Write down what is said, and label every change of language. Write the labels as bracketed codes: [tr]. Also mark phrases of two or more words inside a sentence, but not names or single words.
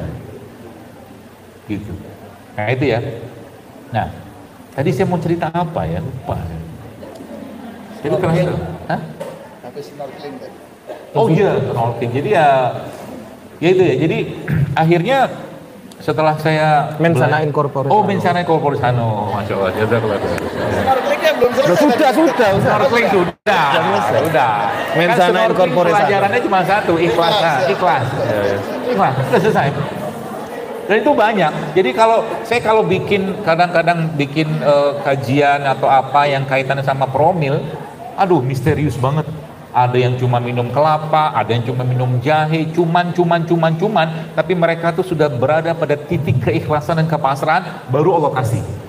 [id] Gitu. Nah itu ya. Nah, tadi saya mau cerita apa ya? Lupa. Jadi terakhir, hah? Sampai snorkeling tadi. Oh iya, snorkeling. Jadi ya itu ya. Jadi akhirnya setelah saya [la] Mensana in corpore Oh, sano. mensana in corpore sano. [ar] ما شاء الله. جزاك الله. [id] Snorkelingnya belum selesai. Sudah. Snorkeling sudah. Sudah. [la] Mensana in corpore sano. [id] Pelajarannya cuma satu, ikhlas. Ikhlas. Ikhlas. Sudah selesai. Dan itu banyak. Jadi kalau bikin kadang-kadang bikin kajian atau apa yang kaitannya sama promil, aduh misterius banget. Ada yang cuma minum kelapa, ada yang cuma minum jahe, cuman, tapi mereka tuh sudah berada pada titik keikhlasan dan kepasrahan, baru Allah kasih.